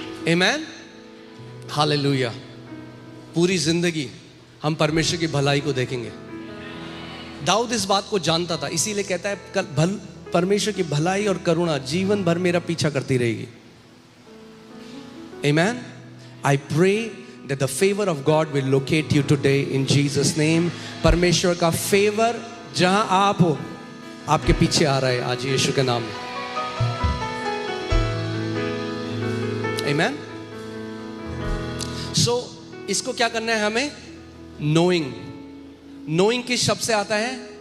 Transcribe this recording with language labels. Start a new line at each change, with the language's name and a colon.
Hindi: आमीन. हालेलुया. पूरी जिंदगी हम परमेश्वर की भलाई को देखेंगे. दाऊद इस बात को जानता था, इसीलिए कहता है परमेश्वर की भलाई और करुणा जीवन भर मेरा पीछा करती रहेगी.
English: Amen. I pray that the favor of God will locate you today in Jesus name.
Hindi: परमेश्वर का फेवर जहां आप हो, आपके पीछे आ रहा है आज यीशु के नाम में.
English: Amen.
Hindi: So इसको क्या करना है हमें?
English: Knowing.
Hindi: Knowing किस शब्द से आता है?